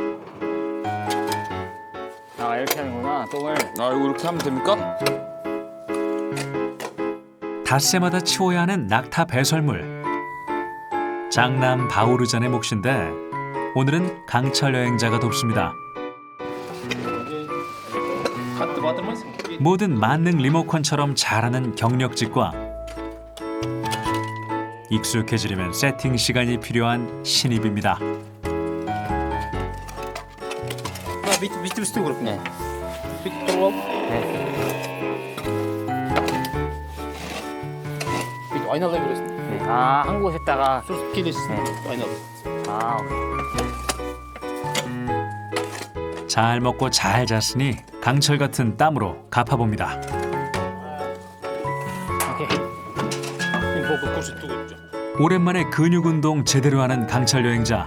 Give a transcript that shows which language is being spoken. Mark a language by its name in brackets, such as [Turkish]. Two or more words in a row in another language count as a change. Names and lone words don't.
[Korean] 아 이렇게 하는구나 똥을. 아 이거 이렇게 하면 됩니까? 닷새마다 치워야 하는 낙타 배설물. 장남 바우르잔의 몫인데 오늘은 강철 여행자가 돕습니다. [Kazakh] қатты батырмайсың? [Korean] 모든 만능 리모컨처럼 잘하는 경력직과 익숙해지려면 세팅 시간이 필요한 신입입니다. [Kazakh] бүйтіп істеу керек. [Korean] 네. [Kazakh] бүйтіп тұрып ал. бүйтіп айналдай бересің. [Korean] 아 한 곳에다가. [Kazakh] сосын келесің айналып. [Korean] 아 잘 먹고 잘 잤으니 강철 같은 땀으로 갚아봅니다. 오케이. 이거 көрсетуге 있죠. 오랜만에 근육 운동 제대로 하는 강철 여행자.